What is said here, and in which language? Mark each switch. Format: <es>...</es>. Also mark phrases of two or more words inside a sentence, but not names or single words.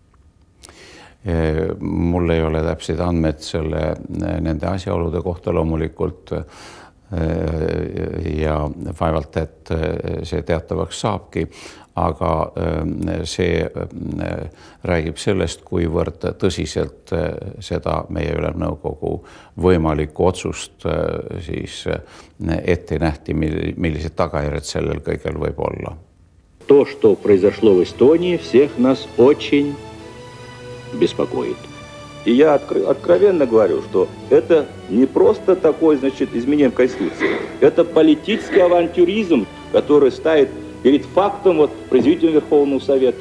<et>Mul ei ole täpseid andmed nende asjaolude kohta loomulikult ja vaevalt, et see teatavaks saabki, aga see räägib sellest, kuivõrd tõsiselt seda meie Ülemnõukogu võimalikku otsust siis ette nähti, millised tagajärjed sellel kõigel võib olla.</et> <ru>То, что произошло в Эстонии, всех нас очень беспокоит. И я откровенно говорю, что это не просто такое, изменение в Конституции. Это политический авантюризм, который ставит перед фактом произведения Верховного Совета.</ru>